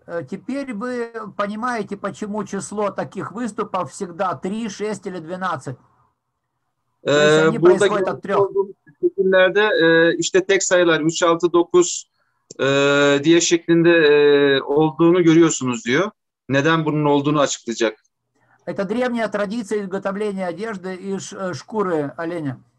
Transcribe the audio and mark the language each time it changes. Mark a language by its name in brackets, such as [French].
[Russian] Теперь вы понимаете, почему число таких выступов всегда 3, 6 или 12. они [Turkish] Burada [Russian] происходят от трех. [Turkish] olduğumuz şekillerde işte tek sayılar 3, 6, 9 diye şeklinde olduğunu görüyorsunuz diyor. Neden bunun olduğunu açıklayacak. [Russian] Это древняя традиция изготовления одежды из шкуры оленя.